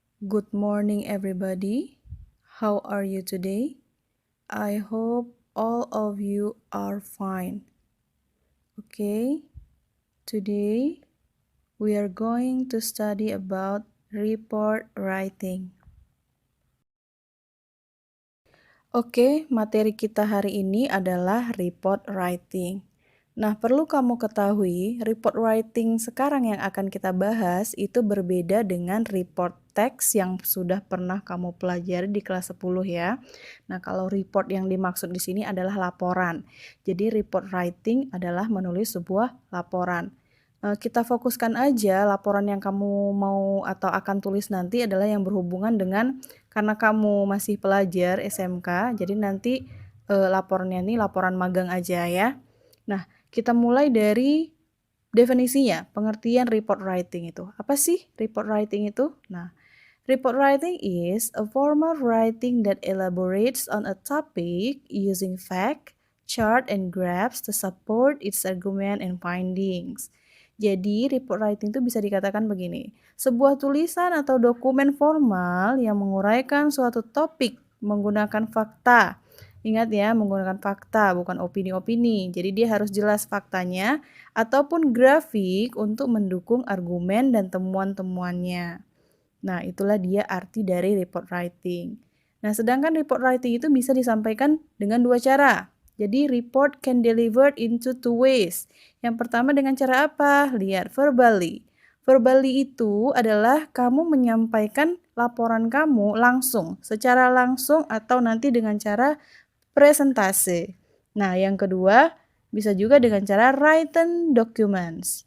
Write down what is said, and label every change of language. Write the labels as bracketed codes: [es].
[en] Good morning, everybody. How are you today? I hope all of you are fine. Okay, today we are going to study about report writing. [id] Oke, materi kita hari ini adalah report writing. Nah, perlu kamu ketahui, report writing sekarang yang akan kita bahas itu berbeda dengan report teks yang sudah pernah kamu pelajari di kelas 10 ya. Nah, kalau report yang dimaksud di sini adalah laporan. Jadi, report writing adalah menulis sebuah laporan. Kita fokuskan aja laporan yang kamu mau atau akan tulis nanti adalah yang berhubungan dengan karena kamu masih pelajar SMK, jadi nanti laporannya ini laporan magang aja ya. Nah, kita mulai dari definisinya, pengertian report writing itu. Apa sih report writing itu? Nah, [en] report writing is a formal writing that elaborates on a topic using fact, chart, and graphs to support its argument and findings. [id] Jadi, report writing itu bisa dikatakan begini, sebuah tulisan atau dokumen formal yang menguraikan suatu topik menggunakan fakta. Ingat ya, menggunakan fakta, bukan opini-opini. Jadi dia harus jelas faktanya ataupun grafik untuk mendukung argumen dan temuan-temuannya. Nah, itulah dia arti dari report writing. Nah, sedangkan report writing itu bisa disampaikan dengan dua cara. Jadi, [en] report can delivered into two ways. [id] Yang pertama dengan cara apa? Lihat, verbally. Verbally itu adalah kamu menyampaikan laporan kamu langsung, secara langsung atau nanti dengan cara presentase. Nah, yang kedua bisa juga dengan cara written documents.